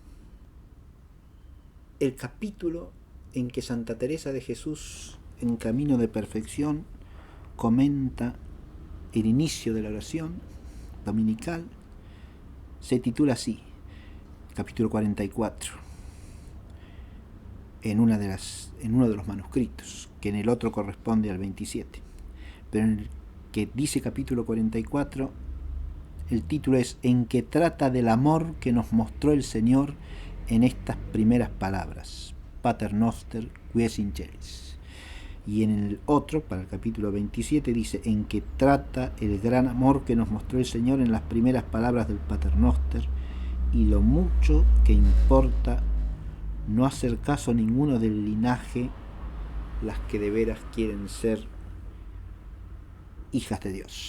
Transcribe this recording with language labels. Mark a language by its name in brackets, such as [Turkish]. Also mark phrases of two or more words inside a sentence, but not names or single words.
[Spanish] El capítulo en que Santa Teresa de Jesús, en camino de perfección, comenta el inicio de la oración dominical se titula así, capítulo 44, en uno de los manuscritos, que en el otro corresponde al 27. Pero en el que dice capítulo 44, el título es En que trata del amor que nos mostró el Señor en estas primeras palabras, [Latin] Pater Noster, quies in celis. [Spanish] Y en el otro, para el capítulo 27, dice En que trata el gran amor que nos mostró el Señor en las primeras palabras del Pater Noster y lo mucho que importa no hacer caso a ninguno del linaje las que de veras quieren ser hijas de Dios.